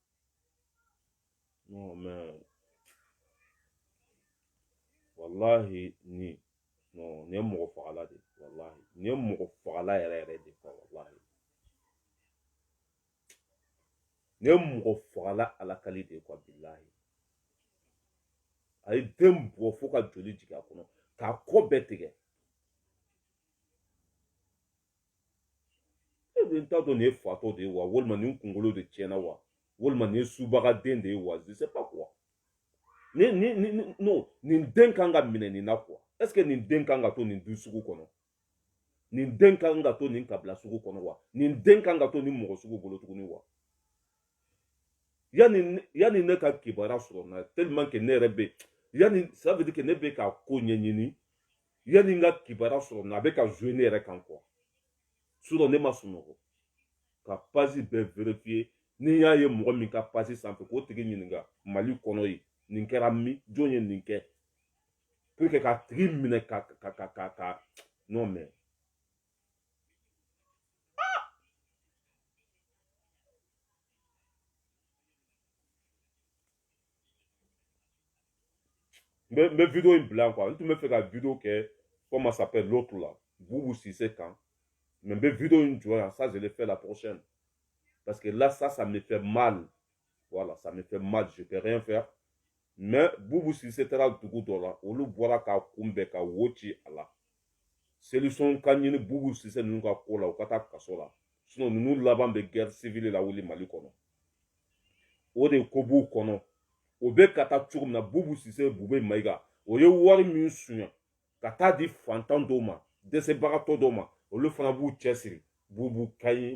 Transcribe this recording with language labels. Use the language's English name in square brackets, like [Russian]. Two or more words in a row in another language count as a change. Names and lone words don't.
[French] non mais [Bambara] wallahi ni ye mɔgɔ fagala de wallahi ni ye mɔgɔ fagala yɛrɛ de quoi wallahi ne mɔgɔ fagala ala kali de quoi billahi a ye den bɔ fo ka joli jigin a kɔnɔ k'a kɔ bɛɛ tigɛ n t'a dɔn nin ye fatɔ de ye wa walima nin kunkolo de tiɲɛna wa walima nin ye subagaden de ye wa [French] je sais pas quoi non [Bambara] nin den kan ka minɛ nin na quoi [French] est ce que [Bambara] nin den kan ka to nin du sugu kɔnɔ nin den kan ka to nin kabila sugu kɔnɔ wa nin den kan ka to nin mɔgɔ sugu bolo tuguni wa yani ne ka kibaruya sɔrɔ na [French] tellement que [Bambara] ne yɛrɛ bɛ yani [French] ça veut dire que [Bambara] ne bɛ ka ko ɲɛɲini yani n ka kibaruya sɔrɔ na a bɛ ka jouer ne yɛrɛ kan quoi sinon ne ma sunɔgɔ ka page bɛɛ vérifier ni y'a ye mɔgɔ min ka page sanfɛ k'o tigi ɲininka mali kɔnɔ yen nin kɛra min jɔn ye nin kɛ [French] pour que [Bambara] ka tigi minɛ ka [French] non mais [Bambara] n bɛ vidéo in bila quoi n tun bɛ fɛ ka vidéo kɛ [French] comment ça s'appelle l'autre là [Bambara] Boubou Cissé kan mais n bɛ vidéo in jɔ yan [French] ça je l'ai fait la prochaine parce que là ça me fait mal voilà ça me fait mal je peux rien faire mais [Bambara] Boubou Cissé taara dugu dɔ la olu bɔra k'a kunbɛn ka wo ci a la solution ka ɲini Boubou Cissé ninnu ka ko la u ka taa kaso la sinon ninnu laban bɛ [French] guerre civile [Bambara] la wuli Mali kɔnɔ o de ko b'u kɔnɔ o bɛ ka taa cogo min na Boubou Cissé Bube Mayiga o ye wari min suɲɛ ka taa di fantan dɔw ma dɛsɛbagatɔ dɔw ma olu fana b'u cɛsiri Boubou ka ɲi